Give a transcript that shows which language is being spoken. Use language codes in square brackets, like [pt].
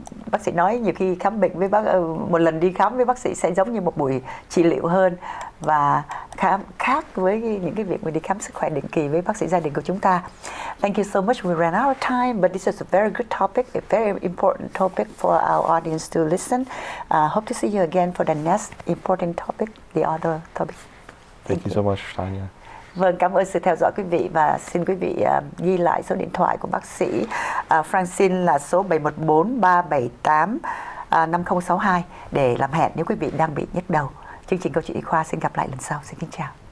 [vi] bác sĩ nói nhiều khi khám bệnh với một lần đi khám với bác sĩ sẽ giống như một buổi trị liệu hơn, và khác với những cái việc mà đi khám sức khỏe định kỳ với bác sĩ gia đình của chúng ta. [en] Thank you so much. We ran out of time, but this is a very good topic, a very important topic for our audience to listen. Hope to see you again for the next important topic, the other topic. Thank you so much, Tanya. [vi] Vâng, cảm ơn sự theo dõi quý vị, và xin quý vị ghi lại số điện thoại của bác sĩ Francine là số 714 378 5062 để làm hẹn nếu quý vị đang bị nhức đầu. Chương trình Câu chuyện Y khoa xin gặp lại lần sau. Xin kính chào.